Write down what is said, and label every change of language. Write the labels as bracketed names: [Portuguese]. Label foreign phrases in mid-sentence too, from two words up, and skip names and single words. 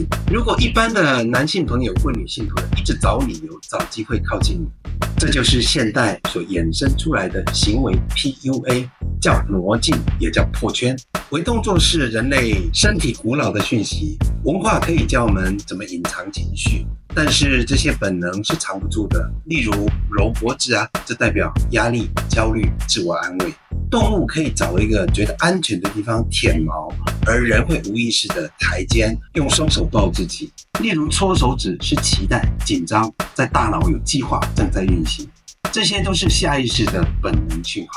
[Chinese] 如果一般的男性朋友或女性朋友一直找理由、找機會靠近你，這就是現代所衍生出來的行為 PUA， 叫挪近，也叫破圈。微動作是人類身體古老的訊息，文化可以教我們怎麼隱藏情緒，但是這些本能是藏不住的。例如揉脖子啊，這代表壓力、焦慮、自我安慰。動物可以找一個覺得安全的地方舔毛，而人會無意識的抬肩，用雙手抱自己。例如搓手指是期待、緊張，在大腦有計劃正在運行，這些都是下意識的本能訊號。